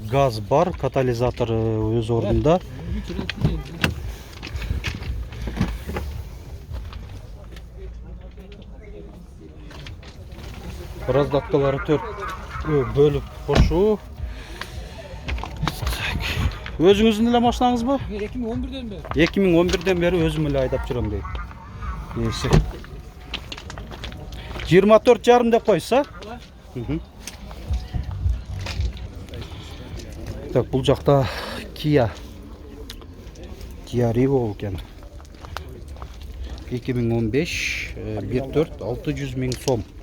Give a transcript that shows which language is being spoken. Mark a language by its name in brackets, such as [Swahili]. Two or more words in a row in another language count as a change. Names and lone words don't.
[Kyrgyz] Газ бар, катализатор өз орнунда. Раздаткалары 4 бөлүп кошуу. Өзүңүздүн эле машинаңыз бы? 2011-ден бери. 2011-ден бери өзүм эле айдап жүрөм дейт. Ээси. 24,5 деп койса? Так, бул жакта Kia Rio экен. 2015 1.4 600 000 сом.